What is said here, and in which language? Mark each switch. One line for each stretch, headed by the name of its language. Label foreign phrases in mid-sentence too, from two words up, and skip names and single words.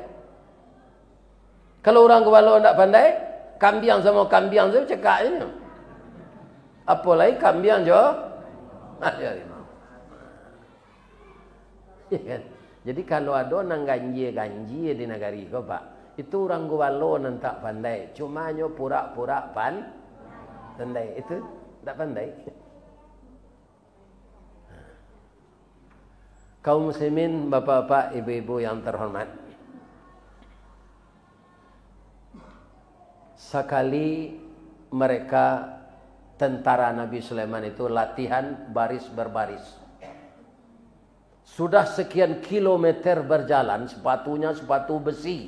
Indonesian: Kalau orang gobalo enggak pandai, kambing sama kambing tu bercakap je.
Minangkabau: Apalagi kambing jo harimau.
Indonesian: Ya kan? Jadi kalau ada nang ganji di negari ko, Pak, itu orang gowalo nang tak pandai, cuma nyo pura-pura pandai, itu tak pandai. Kaum muslimin, bapak-bapak, ibu-ibu yang terhormat, sekali mereka tentara Nabi Sulaiman itu latihan baris berbaris. Sudah sekian kilometer berjalan, sepatunya sepatu besi.